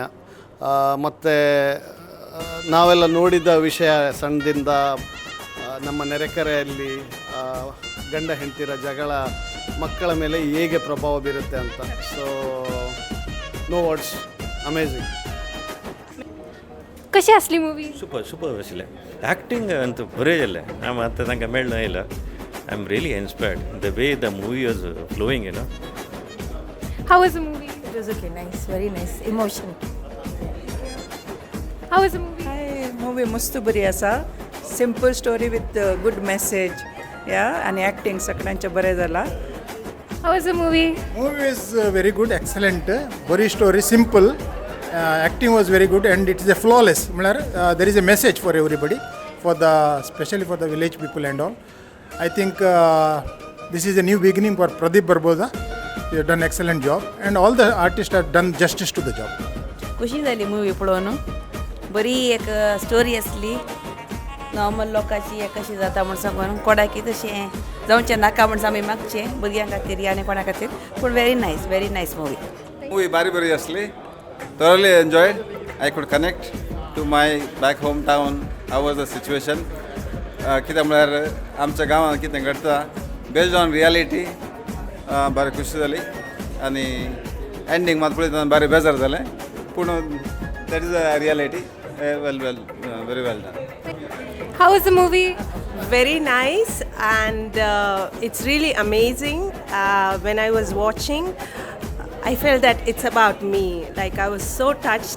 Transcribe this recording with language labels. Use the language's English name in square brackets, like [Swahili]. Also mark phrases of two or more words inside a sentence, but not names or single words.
[Kannada] ಮತ್ತು ನಾವೆಲ್ಲ ನೋಡಿದ ವಿಷಯ ಸಣ್ಣದಿಂದ ನಮ್ಮ ನೆರೆಕರೆಯಲ್ಲಿ ಗಂಡ ಹೆಂಡತಿರ ಜಗಳ ಮಕ್ಕಳ ಮೇಲೆ ಹೇಗೆ ಪ್ರಭಾವ ಬೀರುತ್ತೆ ಅಂತ. [English] So no words, amazing. [Konkani] कशी असली मूवी? सुपर आसले. एक्टिंग अंत बरें जालें. हांव आतां तांकां मेळना येयला. [English] I am really inspired the way the movie was flowing, you know. How was the movie? It was okay, nice, very nice, emotion. How was the movie? [Konkani] Movie मस्त बरी आसा. [English] Simple story with good message. Yeah, and [Konkani] acting सगळ्यांचे बरें जाला. [English] How was the movie? Movie is very good, excellent. Very story, simple. Acting was very good, and it is a flawless. There is a message for everybody, especially for the village people and all. I think this is a new beginning for Pradeep Barboza. He has done excellent job, and all the artists have done justice to the job. [Konkani] खुशी जाली मूवी पळोवन. बरी एक स्टोरी आसली. नॉर्मल लोकांची कशी जाता म्हण सांगून कोणाकी तशें जावचें नाका म्हण आमी मागचें भुरग्यां खातीर आनी कोणा खातीर. [English] पूण very nice movie. [Konkani] मूवी बरी आसली. [English] Thoroughly enjoyed. I could connect to my back hometown. How was the situation? [Konkani] कितें म्हळ्यार आमच्या गांवांत कितें घडटा [English] based on reality. [Konkani] बरें खुशी जाली आनी एंडींग मात पळयतना बरें बेजार जालें पूण [English] that is a reality. very well done. How was the movie? Very nice, and it's really amazing. When I was watching, I felt that it's about me. Like, I was so touched.